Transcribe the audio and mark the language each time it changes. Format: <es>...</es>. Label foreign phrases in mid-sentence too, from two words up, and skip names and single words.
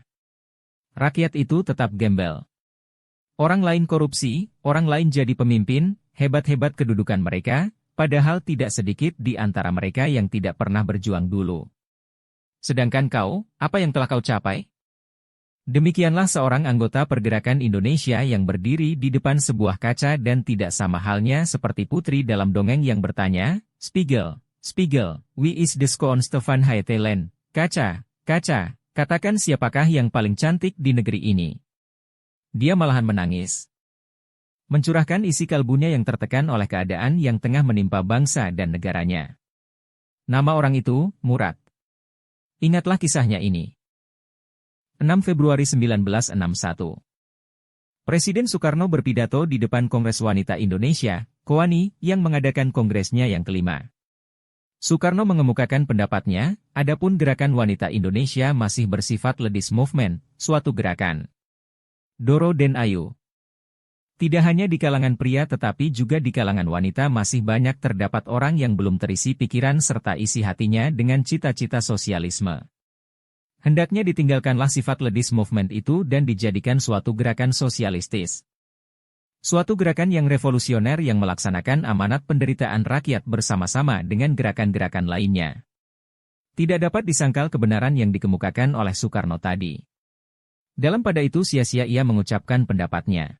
<id>Rakyat itu tetap gembel. Orang lain korupsi, orang lain jadi pemimpin, hebat-hebat kedudukan mereka, padahal tidak sedikit di antara mereka yang tidak pernah berjuang dulu. Sedangkan kau, apa yang telah kau capai? Demikianlah seorang anggota Pergerakan Indonesia yang berdiri di depan sebuah kaca dan tidak sama halnya seperti putri dalam dongeng yang bertanya,</id> <nl>Spiegel, Spiegel, wie is the schoonste van het land?</nl> <id>Kaca, kaca, katakan siapakah yang paling cantik di negeri ini? Dia malahan menangis. Mencurahkan isi kalbunya yang tertekan oleh keadaan yang tengah menimpa bangsa dan negaranya. Nama orang itu, Murad. Ingatlah kisahnya ini. 6 Februari 1961. Presiden Soekarno berpidato di depan Kongres Wanita Indonesia, KOWANI, yang mengadakan kongresnya yang kelima. Soekarno mengemukakan pendapatnya, adapun gerakan wanita Indonesia masih bersifat</id> <en>ladies movement,</en> <id>suatu gerakan</id> <jv>Doro den Ayu.</jv> <id>Tidak hanya di kalangan pria tetapi juga di kalangan wanita masih banyak terdapat orang yang belum terisi pikiran serta isi hatinya dengan cita-cita sosialisme. Hendaknya ditinggalkanlah sifat</id> <en>ladies movement</en> <id>itu dan dijadikan suatu gerakan sosialistis. Suatu gerakan yang revolusioner yang melaksanakan amanat penderitaan rakyat bersama-sama dengan gerakan-gerakan lainnya. Tidak dapat disangkal kebenaran yang dikemukakan oleh Soekarno tadi. Dalam pada itu sia-sia ia mengucapkan pendapatnya.</id>